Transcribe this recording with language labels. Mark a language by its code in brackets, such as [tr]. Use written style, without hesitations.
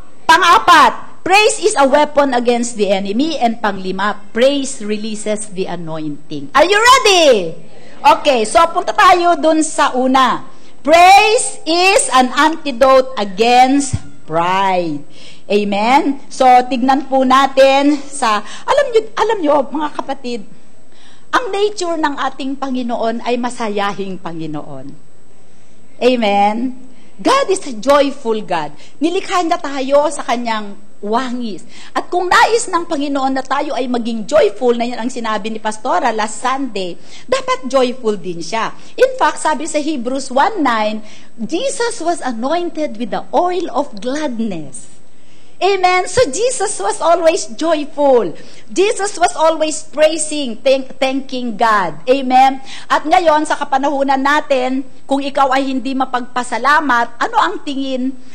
[en] Pang-4, praise is a weapon against the enemy, and pang-5, praise releases the anointing. Are you ready? [tl] Okay, so punta tayo dun sa una. [en] Praise is an antidote against pride. Amen? [tl] So, tignan po natin sa, alam nyo, mga kapatid, ang nature ng ating Panginoon ay masayahing Panginoon. Amen? [en] God is a joyful God. [tl] Nilikha niya tayo sa kanyang wangis. At kung nais ng Panginoon na tayo ay maging joyful, na yan ang sinabi ni Pastora last Sunday, dapat joyful din siya. [en] In fact, [tl] sabi sa [en] Hebrews 1:9, Jesus was anointed with the oil of gladness. Amen? So, Jesus was always joyful. Jesus was always praising, thanking God. Amen? [tl] At ngayon, sa kapanahunan natin, kung ikaw ay hindi mapagpasalamat, ano ang tingin?